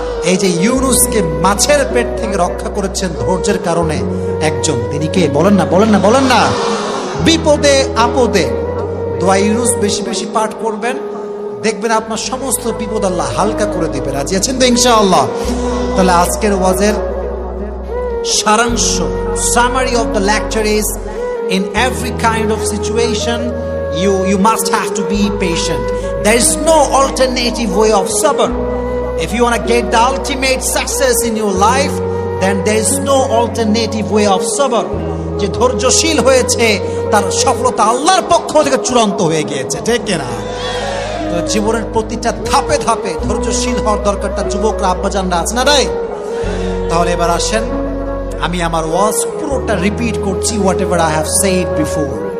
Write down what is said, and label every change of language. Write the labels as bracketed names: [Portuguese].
[Bangla] এই যে ইউনুসকে মাছের পেট থেকে রক্ষা করেছেন ধৈর্যের কারণে একজন, তিনি কে? বলেন না, বলেন না, বলেন না। বিপদে আপদে দোয়া ইউনুস বেশি বেশি পাঠ করবেন, দেখবেন আপনার সমস্ত বিপদ আল্লাহ হালকা করে দিবে। রাজি আছেন তো ইনশাআল্লাহ? তাহলে আজকের ওয়াজের সারাংশ, [English] summary of the lecture is, in every kind of situation you must have to be patient. There is no alternative way of sabr. If you want to get the ultimate success in your life, then there is no alternative way of sabr. [Bangla] যে ধৈর্যশীল হয়েছে তার সফলতা আল্লাহর পক্ষ থেকে চূড়ান্ত হয়ে গিয়েছে, ঠিক কিনা? তো জীবনের প্রতিটা ধাপে ধাপে ধৈর্যশীল হওয়ার দরকারটা যুবকরা, আব্বাজানরা আছে না রাই? তাহলে এবার আসেন, আমি আমার ওয়াজ পুরোটা রিপিট করছি, [English] Whatever I have said before.